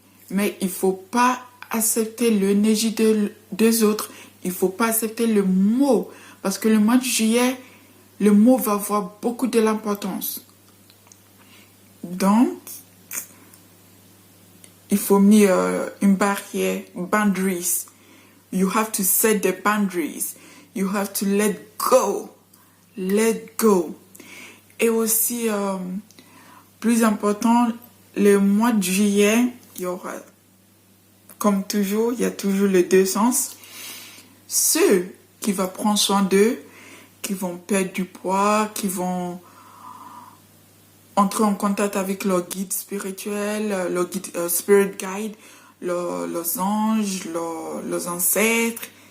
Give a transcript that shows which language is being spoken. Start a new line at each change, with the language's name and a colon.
French: Mais il ne faut pas accepter l'énergie des autres. Il ne faut pas accepter le mot. Parce que le mois de juillet, le mot va avoir beaucoup de l'importance. Donc, il faut mettre une barrière, boundaries.
English: You have to set the boundaries. You have to let go. Let go.
French: Et aussi, plus important, le mois de juillet, il y aura, comme toujours, il y a toujours les deux sens. Ceux qui vont prendre soin d'eux, qui vont perdre du poids, qui vont entrer en contact avec leur guide spirituel, leur guide, spirit guide, leurs anges, leurs ancêtres.